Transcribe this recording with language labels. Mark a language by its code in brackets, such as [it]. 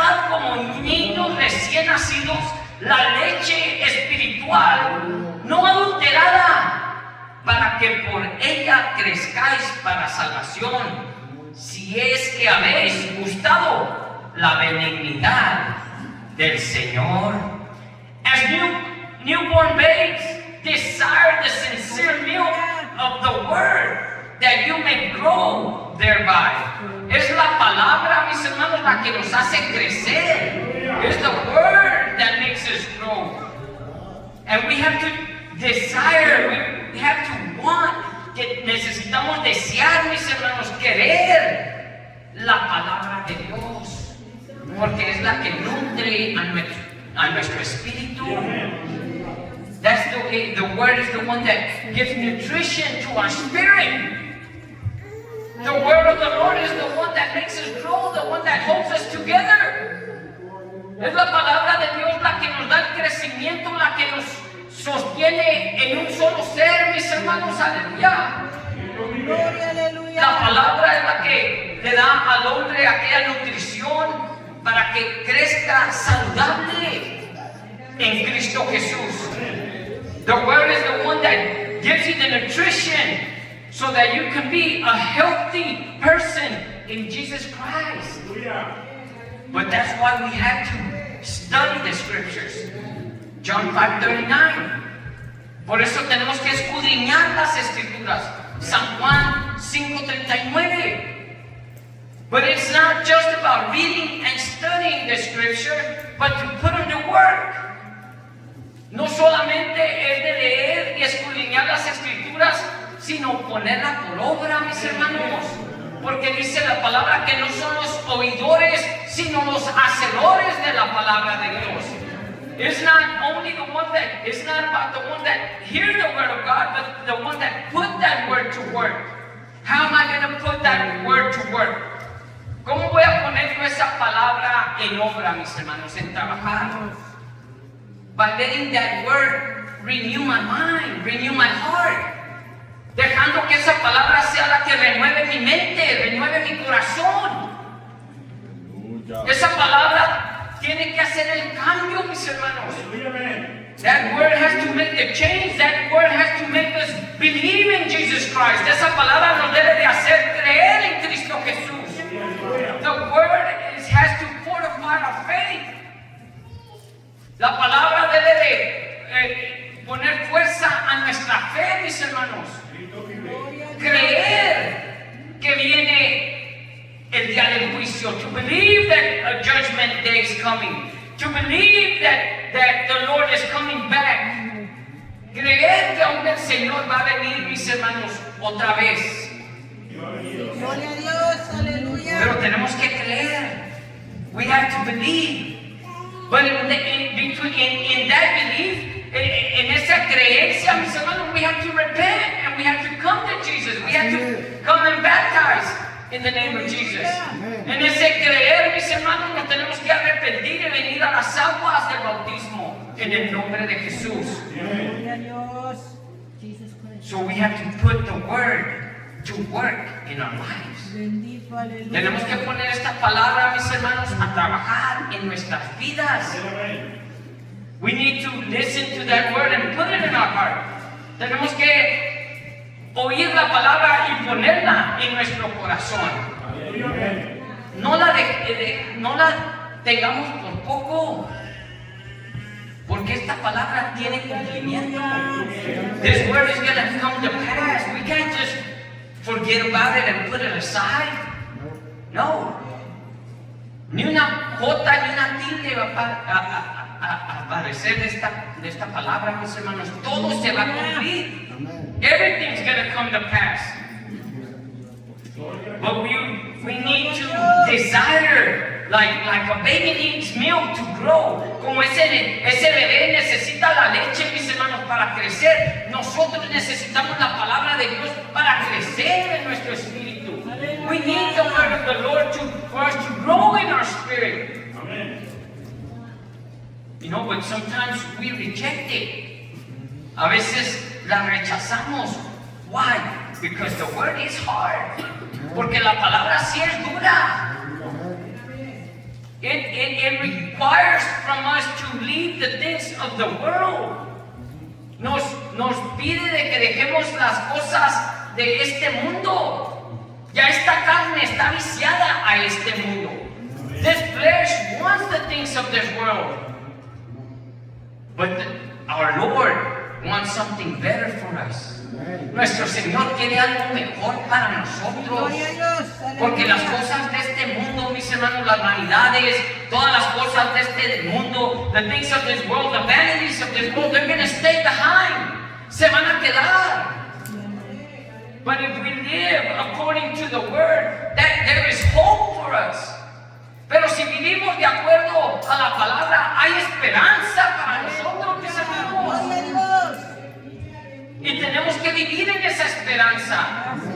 [es] como niños recién nacidos la leche espiritual, no adulterada, para que por ella crezcáis para salvación, si es que habéis gustado la benignidad del Señor. [en] As newborn babes, desire the sincere milk of the word, that you may grow thereby. [es] Es la palabra, mis hermanos, la que nos hace crecer. [en] It's the word that makes us grow. And we have to desire, we have to want, [es] que necesitamos desear, mis hermanos, querer la palabra de Dios, porque es la que nutre a nuestro espíritu. [en] That's the word is the one that gives nutrition to our spirit. The word of the Lord is the one that makes us grow, the one that holds us together. [es] Es la palabra de Dios la que nos da el crecimiento, la que nos sostiene en un solo ser, mis hermanos, aleluya. Gloria, aleluya. La palabra es la que le da al hombre aquella nutrición para que crezca saludable en Cristo Jesús. [en] The word is the one that gives you the nutrition so that you can be a healthy person in Jesus Christ. But that's why we have to study the scriptures. John 5:39. [es] Por eso tenemos que escudriñar las escrituras. San Juan 5:39. [en] But it's not just about reading and studying the scripture, but to put them to work. [es] No solamente es de leer y escudriñar las escrituras, sino ponerla por obra, mis hermanos. Porque dice la palabra que no son los oidores, sino los hacedores de la palabra de Dios. [en] It's not only the one that, it's not about the one that hears the word of God, but the one that put that word to work. How am I going to put that word to work? [es] ¿Cómo voy a poner yo esa palabra en obra, mis hermanos, en trabajar? [en] By letting that word renew my mind, renew my heart. [es] Dejando que esa palabra sea la que renueve mi mente, renueve mi corazón. Esa palabra tiene que hacer el cambio, mis hermanos. [en] That word has to make the change. That word has to make us believe in Jesus Christ. [es] Esa palabra nos debe de hacer creer en Cristo Jesús. [en] The word has to fortify [es] La palabra debe de poner fuerza a nuestra fe, mis hermanos. Creer que viene el día del juicio. [en] To believe that a judgment day is coming. To believe that the Lord is coming back. [es] Creer que aún el Señor va a venir, mis hermanos, otra vez. Gloria a Dios, aleluya. Pero tenemos que creer. [en] We have to believe. But in that belief, [es] en esa creencia, mis hermanos, [en] we have to repent and we have to come to Jesus. We have to come and baptize in the name of Jesus. [es] En ese creer, mis hermanos, nos tenemos que arrepentir y venir a las aguas del bautismo en el nombre de Jesús. Gloria a Dios. [en] So we have to put the word to work in our lives. [es] Bendito, aleluya. Tenemos que poner esta palabra, mis hermanos, a trabajar en nuestras vidas. [en] We need to listen to that word and put it in our heart. [es] Tenemos que oír la palabra y ponerla en nuestro corazón. No la tengamos por poco, porque esta palabra tiene cumplimiento. [en] This word is going to come to pass. We can't just forget about it and put it aside. [es] No. Ni una jota ni una tilde va a aparecer de esta palabra, mis hermanos. Todo se va a cumplir. [en] Everything's going to come to pass. But we need to desire, like a baby needs milk to grow. [es] Como ese bebé necesita la leche, mis hermanos, para crecer. Nosotros necesitamos la palabra de Dios para crecer en nuestro espíritu. [en] We need the word of the Lord for us to grow in our spirit. You know, but sometimes we reject it. [es] A veces la rechazamos. [en] Why? Because the word is hard. [es] Porque la palabra sí es dura. [en] It requires from us to leave the things of the world. [es] Nos pide de que dejemos las cosas de este mundo. Ya esta carne está viciada a este mundo. [en] This flesh wants the things of this world. But our Lord wants something better for us. [es] Nuestro Señor quiere algo mejor para nosotros. Porque las cosas de este mundo, mis hermanos, las vanidades, todas las cosas de este mundo, [en] the things of this world, the vanities of this world, they're going to stay behind. [es] Se van a quedar. [en] But if we live according to the word, that there is hope for us. [es] Pero si vivimos de acuerdo a la palabra, hay esperanza para nosotros, mis hermanos. Y tenemos que vivir en esa esperanza.